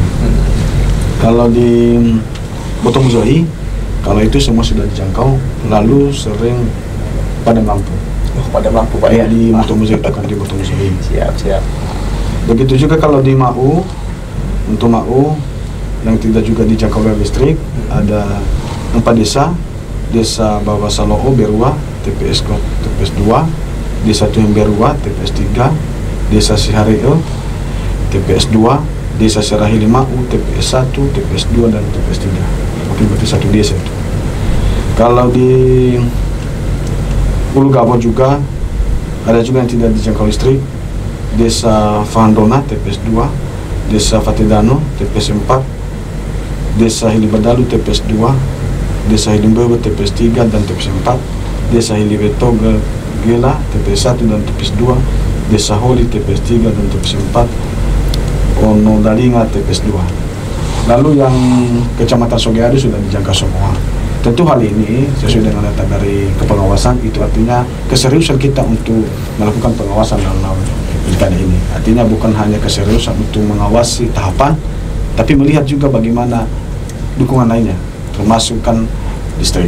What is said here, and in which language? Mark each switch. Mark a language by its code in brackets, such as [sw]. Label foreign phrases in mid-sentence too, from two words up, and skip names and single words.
[id] Kalau di Botong Zohi, kalau itu semua sudah dijangkau, lalu sering padam lampu. Oh, padam lampu Pak ya. Di Botong Zohi, bukan di Botong Zohi. Siap. Begitu juga kalau di Mau, untuk Mau yang tidak juga dijangkau oleh listrik, ada 4 desa. Desa Bawah Saloo, Berua, TPS 2, Desa Tuyang Berua, TPS 3, Desa Sihareo, TPS 2, Desa Serahili Mau, TPS 1, TPS 2, dan TPS 3. Mungkin berarti 1 desa itu. Kalau di Ulu Gabo juga ada juga yang tidak dijangkau listrik. Desa Fahandona, TPS 2, Desa Fatidano, TPS 4, Desa Hilibadalu, TPS 2, Desa Hilimbewe, TPS 3 dan TPS 4, Desa Hilibeto Gela, TPS 1 dan TPS 2, Desa Holi, TPS 3 dan TPS 4, Ono Dalinga, TPS 2. Lalu yang Kecamatan Sogeado sudah dijangka semua. Tentu hal ini sesuai dengan data dari kepengawasan, itu artinya keseriusan kita untuk melakukan pengawasan dalam pilkada ini. Artinya bukan hanya keseriusan untuk mengawasi tahapan, tapi melihat juga bagaimana dukungan lainnya, termasuk kan listrik.